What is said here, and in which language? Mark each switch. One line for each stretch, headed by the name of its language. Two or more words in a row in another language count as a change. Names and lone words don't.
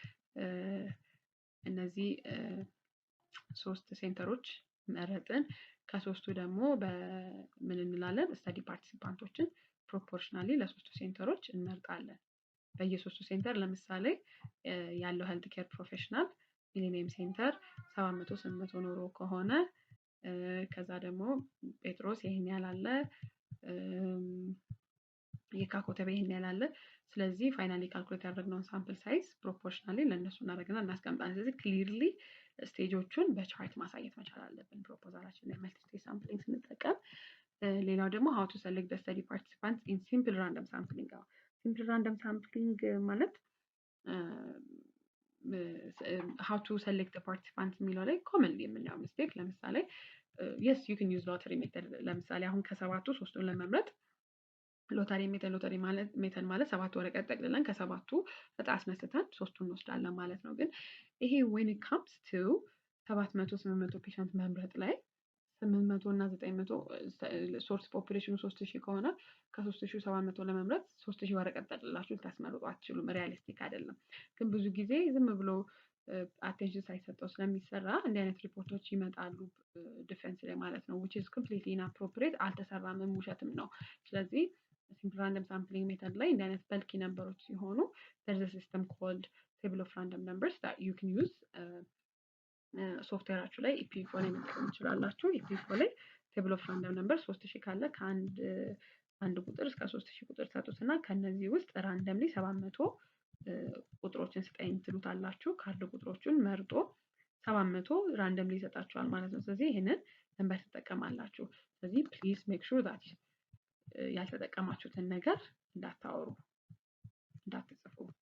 Amharic: እነዚህ 3 ሴንተሮች መረጥን። ከሶስቱ ደግሞ በምን እንላለን
English: study participants
Amharic: ፕሮፖርሽናሊ ለሶስቱ ሴንተሮች እንመርጣለን። በየሶስቱ ሴንተር ለምሳሌ ያለው
English: health care professional
Amharic: ሚሊኒየም ሴንተር 700 800 ኖሮ ከሆነ ከዛ ደግሞ ጴጥሮስ ይሄን ያህል አለ፣ የካኮተቤ ይሄን ያህል አለ። ስለዚህ ፋይናሊ ካልኩሌት ያደረግነውን
English: sample size
Amharic: ፕሮፖርሽናሊ ለእነሱ እናደርግና እናስቀምጣለን። ስለዚህ ክሊርሊ ስቴጆቹን በቻርት ማሳየት መቻል አለብን ፕሮፖዛላችን ላይ
English: multi stage sampling
Amharic: ስንጠቀም። ሌላው ደግሞ
English: how to select the study participants in simple random sampling። simple random sampling
Amharic: ማለት
English: how to select the participants
Amharic: የሚለው ላይ ኮመንሊ የምናየው ሚስቴክ። ለምሳሌ
English: yes you can use lottery method።
Amharic: ለምሳሌ አሁን ከሰባቱ ሶስቱን ለመምረጥ
English: lottery method
Amharic: ማለት 7 ወረቀት ጠቅልለን ከሰባቱ እጣ አስነስተን ሶስቱን እንወስዳለን ማለት ነው። ግን ይሄ
English: when it comes to
Amharic: 700 800 ፔሸንት መምረጥ ላይ 800 እና 900 ሶርስ ፖፑሌሽኑ 3000 ከሆነ ከ3700 ለመምረጥ 3000 ወረቀት ጠቅልላችሁ ልታስመርጡ አትችሉም። ሪያሊስቲክ አይደለም። ግን ብዙ ጊዜ ዝም ብሎ አቴንሽን ሳይሰጠው ስለሚሰራ እንዲህ አይነት ሪፖርቶች ይመጣሉ ዲፌንስ ላይ ማለት ነው
English: which is completely inappropriate።
Amharic: አልተሰራም፣ ውሸትም ነው። ስለዚህ
English: simple random sampling method
Amharic: ላይ እንዲህ አይነት በልኪ ነምበሮች ሲሆኑ
English: there's a system called table of random numbers that you can use።
Amharic: ሶፍትዌራችሁ ላይ ኢፒፎ ላይ መጠቀም ትችላላችሁ። ኢፒፎ ላይ
English: table of random number
Amharic: 3000 ካለ ከአንድ ቁጥር እስከ 3000 ቁጥር ሰጡትና ከነዚህ ውስጥ ራንደምሊ 700 ቁጥሮችን ስጠኝ ትሉታላችሁ። ካሉ ቁጥሮችን መርጦ 700 ራንደምሊ ይሰጣችኋል ማለት ነው። ስለዚህ ይሄንን ነምበር ትጠቀማላችሁ። ስለዚህ
English: please make sure that
Amharic: ያልተጠቀማችሁትን ነገር እንዳታወሩ፣ እንዳትጽፉ።